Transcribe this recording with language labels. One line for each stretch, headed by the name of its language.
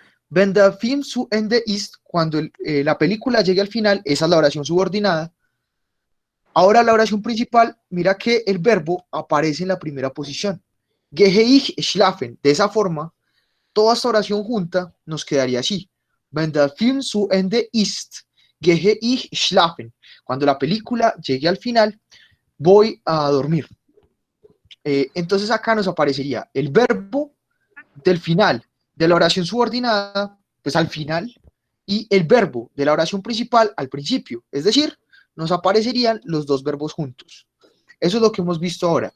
German: Wenn der Film zu Ende ist,
Spanish: cuando la película llegue al final, esa es la oración subordinada. Ahora la oración principal, mira que el verbo aparece en la primera posición.
German: Gehe ich schlafen.
Spanish: De esa forma, toda esta oración junta nos quedaría así.
German: Wenn der Film zu Ende ist, gehe ich schlafen.
Spanish: Cuando la película llegue al final, voy a dormir. Entonces acá nos aparecería el verbo del final de la oración subordinada, pues al final, y el verbo de la oración principal al principio. Es decir, nos aparecerían los dos verbos juntos. Eso es lo que hemos visto ahora.